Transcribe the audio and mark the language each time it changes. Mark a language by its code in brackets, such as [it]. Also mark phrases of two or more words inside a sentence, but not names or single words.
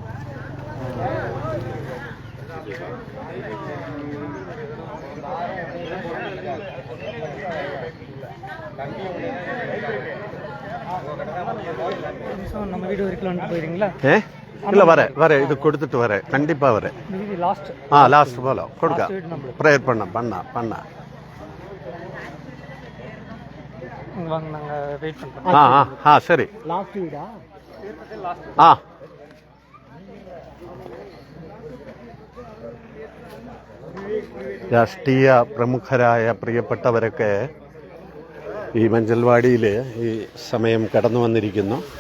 [ta] நம்ம வீடு வரைக்கும் போயிருங்களா? இல்ல வர இது கொடுத்துட்டு வர, கண்டிப்பா வர. லாஸ்ட் போல கொடுக்க ப்ரேயர் பண்ண சரி. [ml] രാഷ്ട്രീയ പ്രമുഖരായ പ്രിയപ്പെട്ടവരൊക്കെ ഈ മഞ്ചൽവാടിയിൽ ഈ സമയം കടന്നു വന്നിരിക്കുന്നു.